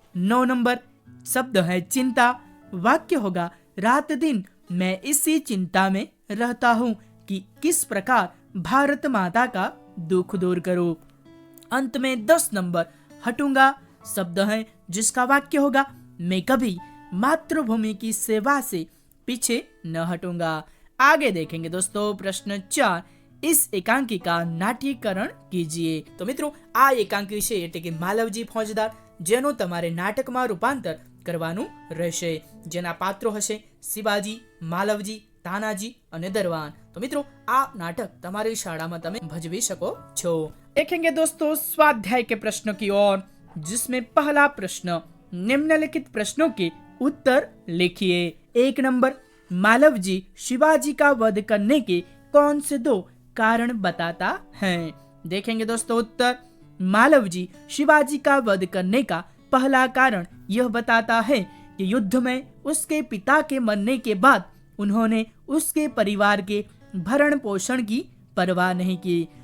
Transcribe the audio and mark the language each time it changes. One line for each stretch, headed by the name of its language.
Hindi: 9 number शब्द है चिंता, वाक्य होगा रात दिन मैं इसी चिंता में रहता हूँ कि किस प्रकार भारत माता का दुख दूर करूँ। अंत में 10 नंबर हटूंगा, शब्द है जिसका वाक्य होगा मैं कभी मातृभूमि की सेवा से पीछे न हटूंगा। आगे देखेंगे दोस्तों प्रश्न 4, इस एकांकी का नाट्यकरण कीजिए।
Gujarati: तो મિત્રો આ એકાંકી છે એટલે કે માલવજી ફોજદાર, જેનો તમારે નાટકમાં રૂપાંતર કરવાનું રહેશે, જેના પાત્રો હશે શિવાજી, માલવજી, તાનાજી અને દરવાન। તો મિત્રો આ નાટક તમારી શાળામાં તમે ભજવી શકો છો।
Hindi: देखेंगे दोस्तों स्वाध्याय के प्रश्नों की ओर, जिसमें पहला प्रश्न निम्नलिखित प्रश्नों के उत्तर लिखिए। 1 नंबर मालवजी शिवाजी का वध करने के कौन से 2 कारण बताता है। देखेंगे दोस्तों उत्तर, मालवजी शिवाजी का वध करने का पहला कारण यह बताता है कि युद्ध में उसके पिता के मरने के बाद उन्होंने उसके परिवार के भरण पोषण की परवाह नहीं की।